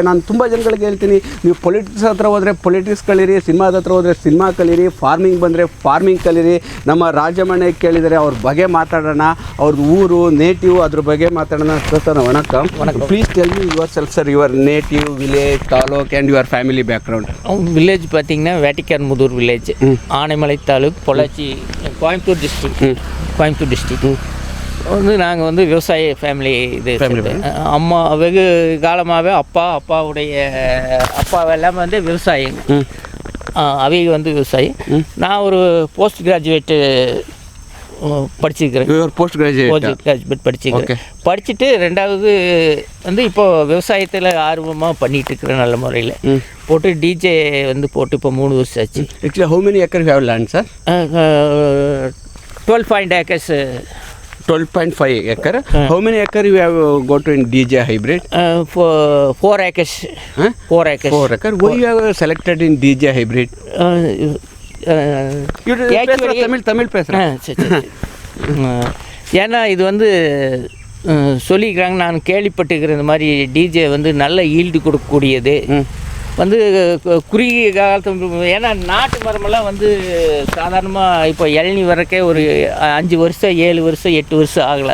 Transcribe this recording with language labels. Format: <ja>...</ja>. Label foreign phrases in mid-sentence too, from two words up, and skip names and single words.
<kn>ನಾನು ತುಂಬ ಜನಗಳಿಗೆ ಹೇಳ್ತೀನಿ, ನೀವು ಪೊಲಿಟಿಕ್ಸ್ ಹತ್ರ ಹೋದರೆ ಪೊಲಿಟಿಕ್ಸ್ ಕಲೀರಿ, ಸಿನಿಮಾದ ಹತ್ರ ಹೋದರೆ ಸಿನಿಮಾ ಕಲೀರಿ, ಫಾರ್ಮಿಂಗ್ ಬಂದರೆ ಫಾರ್ಮಿಂಗ್ ಕಲೀರಿ. ನಮ್ಮ ರಾಜಮಣಿ ಕೇಳಿದರೆ ಅವ್ರ ಬಗ್ಗೆ ಮಾತಾಡೋಣ, ಅವ್ರದ್ದು ಊರು ನೇಟಿವ್ ಅದ್ರ ಬಗ್ಗೆ ಮಾತಾಡೋಣ.</kn> <ta>ಸರ್ ವಣಕಂ.</ta> <en>please tell me your self sir, your native, village, taluk and your family பேக்ரவுண்ட்.</en> <ta>வில்லேஜ் பார்த்தீங்கன்னா வேட்டிக்கார் முதூர் வில்லேஜ், ஆனைமலை தாலுக், பொள்ளாச்சி, கோயம்புத்தூர் டிஸ்ட்ரிக்ட். வந்து நாங்கள் வந்து விவசாய ஃபேமிலி அம்மா வெகு காலமாகவே அப்பாவுடைய அப்பாவெல்லாம் வந்து விவசாயிங்க. அவங்க வந்து விவசாயி. நான் ஒரு</ta> <en>post graduate</en> <ta>படிச்சிருக்கிறேன்.</ta> <en>your post</en> <ta>கிராஜுவேட் படிச்சிருக்கிறேன். படிச்சுட்டு ரெண்டாவது வந்து இப்போ விவசாயத்தில் ஆர்வமாக பண்ணிகிட்டு இருக்கிறேன் நல்ல முறையில். போட்டு டிஜே வந்து போட்டு இப்போ 3 வருஷம் ஆச்சு.</ta> <en>actually how many acre you have land sir? 12.5 acres. 12.5 acre. How many acre you have got in DJ hybrid? 4 acres. 4 acres. 4 acre. Why you have selected in DJ hybrid?</en> <ta>தமிழ் பேசுகிறேன். ஏன்னா இது வந்து சொல்லிக்கிறாங்க, நான் கேள்விப்பட்டுக்கிறேன். இந்த மாதிரி டிஜே வந்து நல்ல ஈல்டு கொடுக்கக்கூடியது வந்து குறுகிய காலத்து. ஏன்னா நாட்டு மரமெல்லாம் வந்து சாதாரணமாக இப்போ இளநி வரக்கே ஒரு 5 வருஷம் 7 வருஷம் 8 வருஷம் ஆகலை.</ta>